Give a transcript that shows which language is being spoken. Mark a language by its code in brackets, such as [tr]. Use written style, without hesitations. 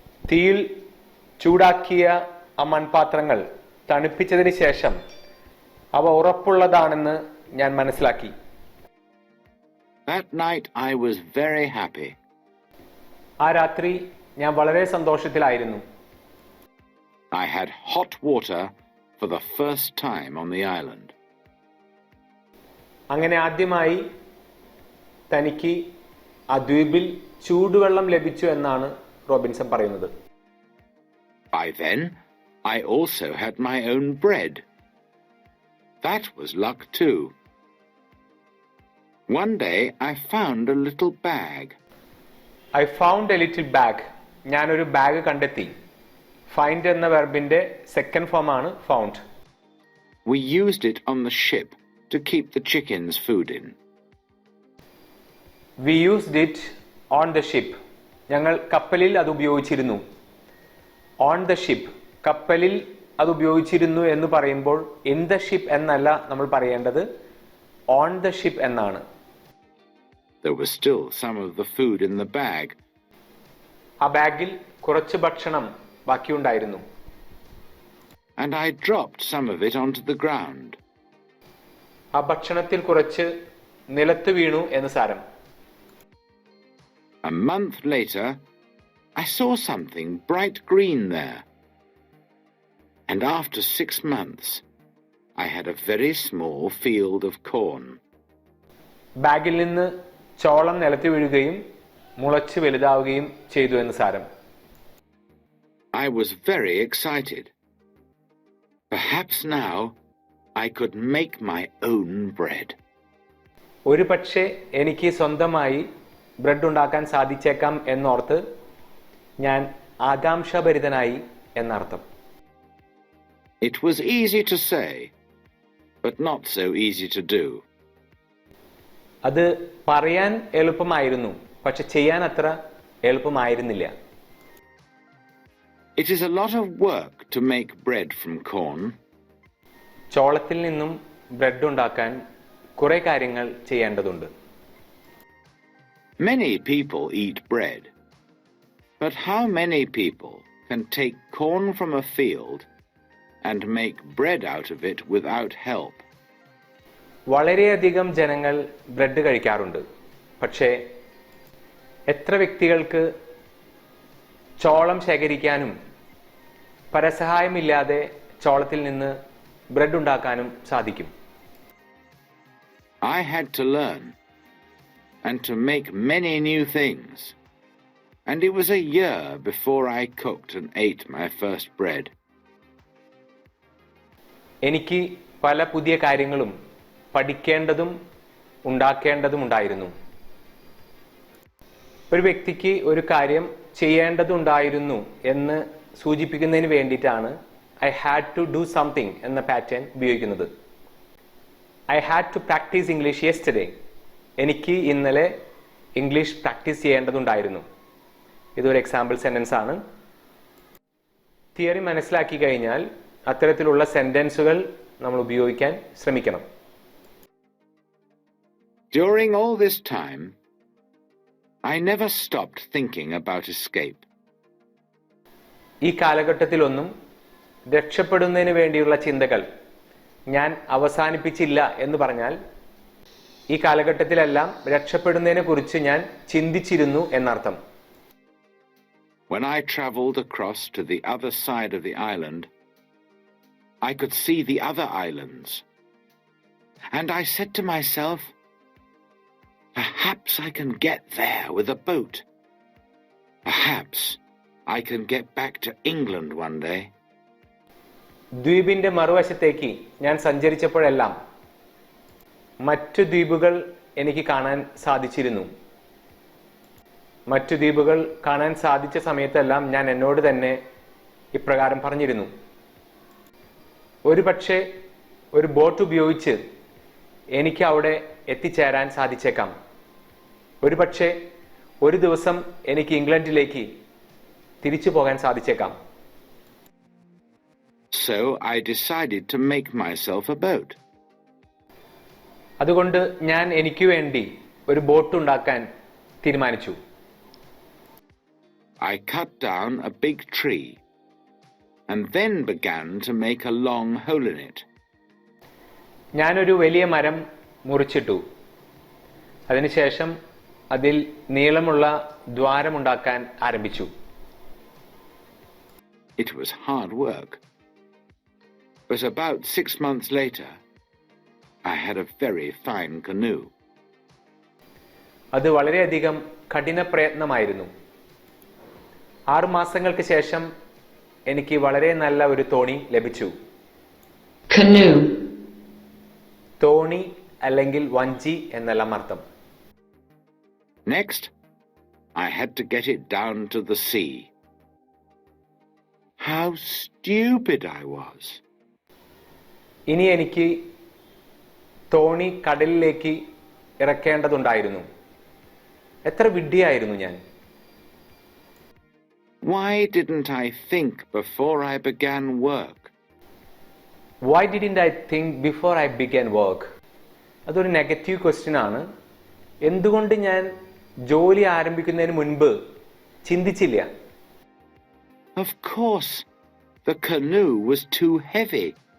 [ml] തീയിൽ ചൂടാക്കിയ ആ മൺപാത്രങ്ങൾ തണുപ്പിച്ചതിന് ശേഷം അവ ഉറപ്പുള്ളതാണെന്ന് ഞാൻ മനസ്സിലാക്കി. [en] That night I was very happy. [ml] ആ രാത്രി ഞാൻ വളരെ സന്തോഷത്തിലായിരുന്നു. [en] I had hot water for the first time on the island. [ml] അങ്ങനെ ആദ്യമായി തനിക്ക് ആ ദ്വീപിൽ ചൂടുവെള്ളം ലഭിച്ചു എന്നാണ് റോബിൻസൺ പറയുന്നത്. [en] By then, I also had my own bread. That was luck too. One day I found a little bag. I found a little bag. [ml] ഞാനൊരു ബാഗ് കണ്ടെത്തി. Find എന്ന വെർബിന്റെ സെക്കൻഡ് ഫോം ആണ് found. [en] We used it on the ship to keep the chickens food in. We used it on the ship. [ml] ഞങ്ങൾ കപ്പലിൽ അത് ഉപയോഗിച്ചിരുന്നു. [en] On the ship. [ml] കപ്പലിൽ അത് ഉപയോഗിച്ചിരുന്നു എന്ന് പറയുമ്പോൾ [en] in the ship [ml] എന്നല്ല നമ്മൾ പറയേണ്ടത്, [en] on the ship [ml] എന്നാണ്. [en] There was still some of the food in the bag. [ml] ആ ബാഗിൽ കുറച്ച് ഭക്ഷണം ബാക്കിയുണ്ടായിരുന്നു. [en] And I dropped some of it onto the ground. [ml] ആ ഭക്ഷണത്തിൽ കുറച്ച് നിലത്ത് വീണു എന്ന് സാരം. [en] A month later, I saw something bright green there. And after 6 months, I had a very small field of corn. [ml] ബാഗിൽ നിന്ന് ചോളം നിലത്ത് വീഴുകയും മുളച്ച് വലുതാവുകയും ചെയ്തു എന്ന് സാരം. [en] I was very excited. Perhaps now I could make my own bread. [ml] ഒരു പക്ഷേ എനിക്ക് സ്വന്തമായി ബ്രെഡ് ഉണ്ടാക്കാൻ സാധിച്ചേക്കാം എന്നോർത്ത് ഞാൻ ആകാംക്ഷാഭരിതനായി എന്നർത്ഥം. [en] It was easy to say, but not so easy to do. [ml] അത് പറയാൻ എളുപ്പമായിരുന്നു, പക്ഷെ ചെയ്യാൻ അത്ര എളുപ്പമായിരുന്നില്ല. [en] It is a lot of work to make bread from corn. [ml] ചോളത്തിൽ നിന്നും ബ്രെഡ് ഉണ്ടാക്കാൻ കുറെ കാര്യങ്ങൾ ചെയ്യേണ്ടതുണ്ട്. [en] Many people eat bread, but how many people can take corn from a field and make bread out of it without help? [ml] വളരെയധികം ജനങ്ങൾ bread കഴിക്കാറുണ്ട്, പക്ഷേ എത്ര വ്യക്തികൾക്ക് ചോളം ശേഖരിക്കാനും പരസഹായമില്ലാതെ ചോളത്തിൽ നിന്ന് ബ്രെഡ് ഉണ്ടാക്കാനും സാധിക്കും? [en] I had to learn and to make many new things, and it was a year before I cooked and ate my first bread. [ml] എനിക്ക് പല പുതിയ കാര്യങ്ങളും പഠിക്കേണ്ടതും ഉണ്ടാക്കേണ്ടതും ഉണ്ടായിരുന്നു. ഒരു വ്യക്തിക്ക് ഒരു കാര്യം ചെയ്യേണ്ടതുണ്ടായിരുന്നു എന്ന് സൂചിപ്പിക്കുന്നതിന് വേണ്ടിയിട്ടാണ് [en] I had to do something [ml] എന്ന പാറ്റേൺ ഉപയോഗിക്കുന്നത്. [en] I had to practice English yesterday. [ml] എനിക്ക് ഇന്നലെ ഇംഗ്ലീഷ് പ്രാക്ടീസ് ചെയ്യേണ്ടതുണ്ടായിരുന്നു. ഇതൊരു എക്സാമ്പിൾ സെന്റൻസ് ആണ്. തിയറി മനസ്സിലാക്കി കഴിഞ്ഞാൽ അത്തരത്തിലുള്ള സെന്റൻസുകൾ നമ്മൾ ഉപയോഗിക്കാൻ ശ്രമിക്കണം. [en] During all this time, I never stopped thinking about escape. [ml] ഈ കാലഘട്ടത്തിലൊന്നും രക്ഷപ്പെടുന്നതിന് വേണ്ടിയുള്ള ചിന്തകൾ ഞാൻ അവസാനിപ്പിച്ചില്ല എന്ന് പറഞ്ഞാൽ ഈ കാലഘട്ടത്തിലെല്ലാം രക്ഷപ്പെടുന്നതിനെ കുറിച്ച് ഞാൻ ചിന്തിച്ചിരുന്നു എന്നർത്ഥം. [en] When I traveled across to the other side of the island, I could see the other islands. And I said to myself, perhaps I can get there with a boat. Perhaps I can get back to England one day. [ml] ദ്വീപിന്റെ മറുവശത്തേക്ക് ഞാൻ സഞ്ചരിച്ചപ്പോഴെല്ലാം മറ്റു ദ്വീപുകൾ എനിക്ക് കാണാൻ സാധിച്ചിരുന്നു. മറ്റു ദ്വീപുകൾ കാണാൻ സാധിച്ച സമയത്തെല്ലാം ഞാൻ എന്നോട് തന്നെ ഇപ്രകാരം പറഞ്ഞിരുന്നു, ഒരു പക്ഷേ ഒരു ബോട്ട് ഉപയോഗിച്ച് എനിക്ക് അവിടെ എത്തിച്ചേരാൻ സാധിച്ചേക്കാം. ഒരു പക്ഷേ ഒരു ദിവസം എനിക്ക് ഇംഗ്ലണ്ടിലേക്ക് തിരിച്ചു പോകാൻ സാധിച്ചേക്കാം. [en] So I decided to make myself a boat. [ml] അതുകൊണ്ട് ഞാൻ എനിക്ക് വേണ്ടി ഒരു ബോട്ട് ഉണ്ടാക്കാൻ തീരുമാനിച്ചു. [en] I cut down a big tree and then began to make a long hole in it. [ml] ഞാനൊരു വലിയ മരം മുറിച്ചിട്ടു. അതിനുശേഷം അതിൽ നീളമുള്ള ദ്വാരമുണ്ടാക്കാൻ ആരംഭിച്ചു. [en] It was hard work. But about 6 months later, I had a very fine canoe. [ml] അത് വളരെയധികം കഠിന പ്രയത്നമായിരുന്നു. 6 മാസങ്ങൾക്ക് ശേഷം എനിക്ക് വളരെ നല്ല ഒരു തോണി ലഭിച്ചു. [en] Canoe. [ml] തോണി അല്ലെങ്കിൽ വഞ്ചി എന്നെല്ലാം അർത്ഥം. [en] Next, I had to get it down to the sea. How stupid I was. [ml] ഇനി എനിക്ക് തോണി കടലിലേക്ക് ഇറക്കേണ്ടതുണ്ടായിരുന്നു. എത്ര വിഡ്ഢിയായിരുന്നു ഞാൻ. [en] Why didn't I think before I began work? Why didn't I think before I began work? [ml] അതൊരു നെഗറ്റീവ് ക്വസ്റ്റ്യൻ ആണ്. എന്തുകൊണ്ട് ഞാൻ ജോലി ആരംഭിക്കുന്നതിന് മുൻപ് ചിന്തിച്ചില്ല? [en] Of course, the canoe was too heavy.